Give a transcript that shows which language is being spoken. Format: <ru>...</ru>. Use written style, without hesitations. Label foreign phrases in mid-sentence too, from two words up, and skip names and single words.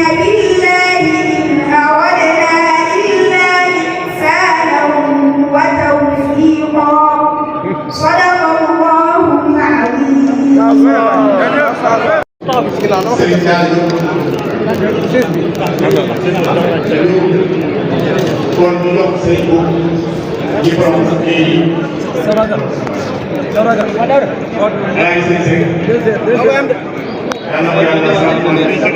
<ar>بالله إن أردنا إلا إحسانا وتوفيقا صدق الله العظيم.</ar> <wo>kon ñu jox sëriñ bu ñi borom kii ay sëriñ yàlla ko yàlla sax kon ñi</wo>